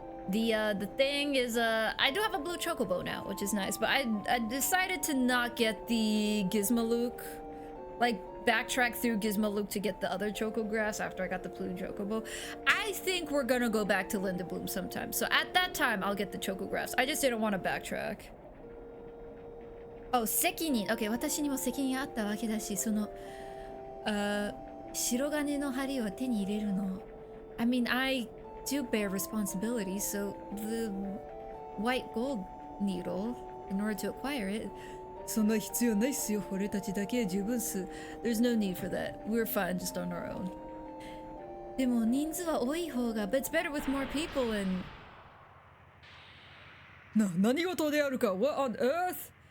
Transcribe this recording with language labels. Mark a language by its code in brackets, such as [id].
[en] The thing is, I do have a blue chocobo now, which is nice, but I decided to not get the Gizmaluke, like backtrack through Gizmaluke to get the other chocographs after I got the blue chocobo. I think we're gonna go back to Lindebloom sometime, so at that time I'll get the chocographs. I just didn't want to backtrack. [ja] Oh, 責任。 Okay, 私にも責任あったわけだし、その、白金の針を手に入れるの。 [en] I mean, I do bear responsibility, so the white gold needle, in order to acquire it. [ja] そんな必要ないっすよ。俺たちだけで十分っす。 [en] There's no need for that. We're fine just on our own. [ja] でも人数は多い方が、 [en] but it's better with more people and... [ja] 何事であるか [en] What on earth?